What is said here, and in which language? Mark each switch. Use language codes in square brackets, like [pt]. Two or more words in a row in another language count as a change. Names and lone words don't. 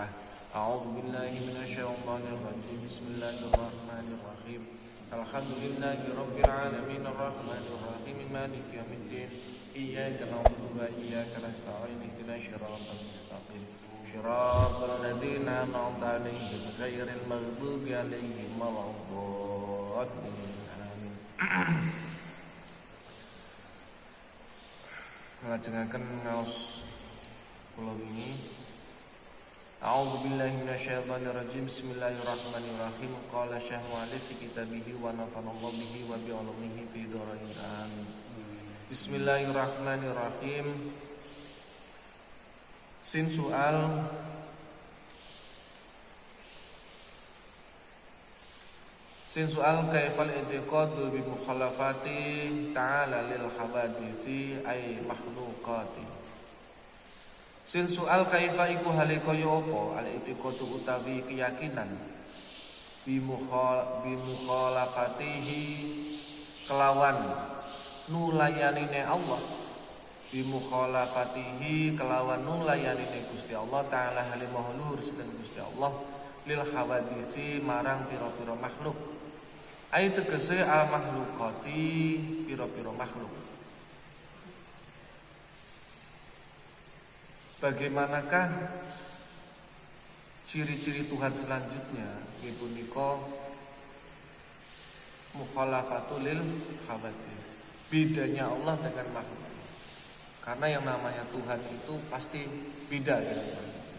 [ar] أعوذ بالله من الشيطان الرجيم بسم الله الرحمن الرحيم الحمد لله رب العالمين الرحمن الرحيم مالك يوم الدين إياك نعبد وإياك نستعين اهدنا الصراط المستقيم صراط الذين أنعمت عليهم غير المغضوب عليهم ولا الضالين آمين. [jv] Ngelajengaken ngaos kula wingi [ar] أعوذ بالله من الشيطان الرجيم. بسم الله الرحمن الرحيم. قال الشيخ المؤلف في كتابه ونفع الله به وبعلومه في الدارين. Amin. بسم الله الرحمن الرحيم. Sin soal كيف الاعتقاد بمخالفته تعالى للحوادث أي المخلوقات. Sin soal kaifa iku hale kaya apa al-i'tiqadu utawi keyakinan بمخالفته kelawan nulayanine Allah بمخالفته kelawan nulayanine Gusti Allah taala hale maha luhur sinten Gusti Allah للحوادث marang pira-pira makhluk ai tegese المخلوقات pira-pira makhluk. [id] Bagaimanakah ciri-ciri Tuhan selanjutnya? [ar] Yaitu punika مخالفة للحوادث. [id] Bedanya Allah dengan makhluk. Karena yang namanya Tuhan itu pasti beda dengan makhluknya.